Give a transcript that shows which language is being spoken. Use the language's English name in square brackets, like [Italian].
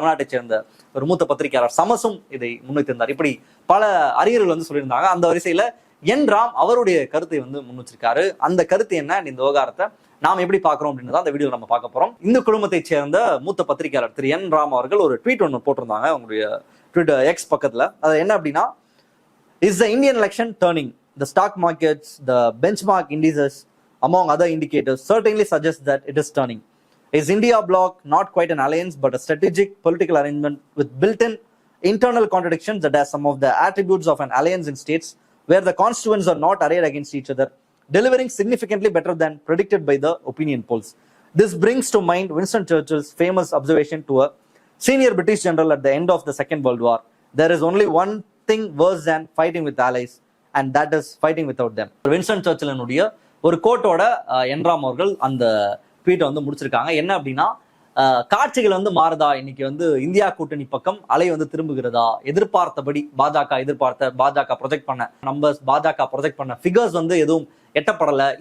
[Tamil] தமிழ்நாட்டை சேர்ந்த ஒரு மூத்த பத்திரிகையாளர் சமசும் இதை முன்வைத்திருந்தார். இப்படி பல அறிஞர்கள் சொல்லியிருந்தாங்க. அந்த வரிசையில என் ராம் அவருடைய கருத்தை முன் வச்சிருக்காரு. அந்த கருத்து என்ன, இந்த விவகாரத்தை நாம் எப்படி பார்க்கிறோம் அப்படின்னு அந்த வீடியோ நம்ம பார்க்க போறோம். இந்த குடும்பத்தை சேர்ந்த மூத்த பத்திரிகையாளர் திரு என் ராம் அவர்கள் ஒரு ட்வீட் ஒன்று போட்டிருந்தாங்க அவங்களுடைய ட்விட்டர் எக்ஸ் பக்கத்துல. [English] அது என்ன அப்படின்னா, [Tamil] is the Indian election turning [English] the stock markets, the benchmark indices, among other indicators, certainly suggest that it is turning. Is India bloc not quite an alliance, but a strategic political arrangement with built-in internal contradictions that has some of the attributes of an alliance in states where the constituents are not arrayed against each other, delivering significantly better than predicted by the opinion polls. This brings to mind Winston Churchill's famous observation to a senior British general at the end of the Second World War: there is only one thing worse than fighting with allies, and that is fighting without them. [Tamil] Winston சர்ச்சிலினுடைய ஒரு கோட்டோட என்ராம் அவர்கள் அந்த ட்வீட்டை முடிச்சிருக்காங்க. என்ன அப்படின்னா, காட்சிகள் மாறுதா, இன்னைக்கு India கூட்டணி பக்கம் அலை திரும்புகிறதா, எதிர்பார்த்தபடி பாஜக ப்ரொஜெக்ட் பண்ண நம்பர்ஸ், பாஜக ப்ரொஜெக்ட் பண்ண ஃபிகர்ஸ் எதுவும் எட்டப்படல.